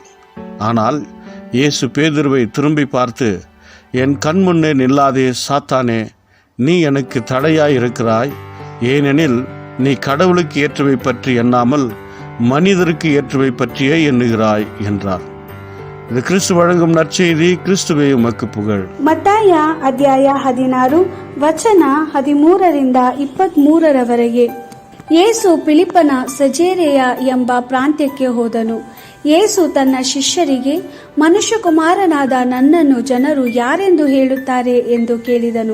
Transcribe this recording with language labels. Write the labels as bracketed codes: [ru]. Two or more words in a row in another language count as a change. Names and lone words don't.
[ta] ஆனால் இயேசு பேதுருவை திரும்பி பார்த்து, என் கண் முன்னே நில்லாதே சாத்தானே, நீ எனக்கு தடையாய் இருக்கிறாய். ஏனெனில் நீ கடவுளுக்கு ஏற்றவை பற்றி எண்ணாமல் மனிதருக்கு ஏற்றவை பற்றியே எண்ணுகிறாய் என்றார். இது கிறிஸ்து வழங்கும் நற்செய்தி. கிறிஸ்துவே உமக்கு புகழ். [kn] ಮತ್ತಾಯ ಅಧ್ಯಾಯ 16 ವಚನ 13 23 ಯೇಸು ಫಿಲಿಪ್ಪನ ಸಜೇರೆಯ ಎಂಬ ಪ್ರಾಂತ್ಯಕ್ಕೆ ಹೋದನು. ಯೇಸು ತನ್ನ ಶಿಷ್ಯರಿಗೆ, ಮನುಷ್ಯಕುಮಾರನಾದ ನನ್ನನ್ನು ಜನರು ಯಾರೆಂದು ಹೇಳುತ್ತಾರೆ ಎಂದು ಕೇಳಿದನು.